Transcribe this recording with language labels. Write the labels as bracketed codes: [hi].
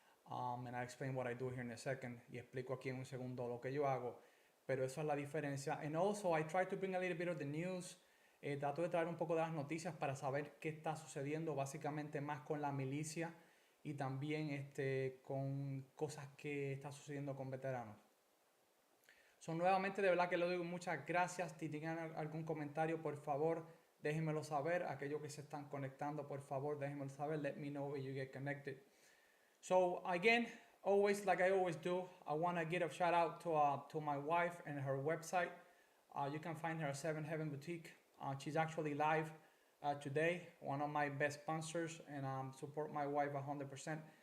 [en] And I explain what I do here in a second. [es] Y explico aquí en un segundo lo que yo hago. Pero eso es la diferencia. [en] And also I try to bring a little bit of the news. [es] Trato de traer un poco de las noticias para saber qué está sucediendo básicamente más con la milicia y también con cosas que está sucediendo con veteranos. So, nuevamente, de verdad que le doy muchas gracias. Si tienen algún comentario, por favor, déjenmelo saber. Aquellos que se están conectando, por favor, déjenmelo saber. [en] Let me know when you get connected. So, again, always, like I always do, I want to give a shout out to my wife and her website. You can find her at Seven Heaven Boutique. She's actually live today, one of my best sponsors, and support my wife 100%.